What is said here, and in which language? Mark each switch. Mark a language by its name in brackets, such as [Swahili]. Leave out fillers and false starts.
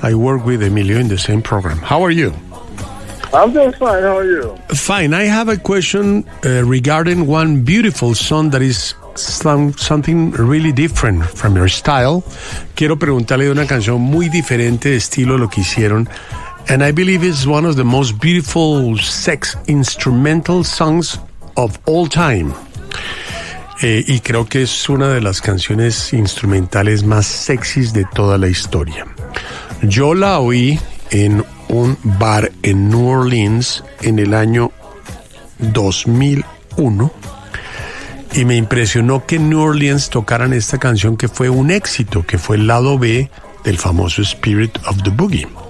[English] I work with Emilio in the same program. How are you? I'm doing fine. How are you? Fine. I have a question regarding one beautiful song that is something really different from your style. [Spanish] Quiero preguntarle de una canción muy diferente de estilo a lo que hicieron. [English] And I believe it's one of the most beautiful sex instrumental songs of all time. [Spanish] Y creo que es una de las canciones instrumentales más sexys de toda la historia. Yo la oí en un bar en New Orleans en el año 2001 y me impresionó que en New Orleans tocaran esta canción, que fue un éxito, que fue el lado B del famoso Spirit of the Boogie.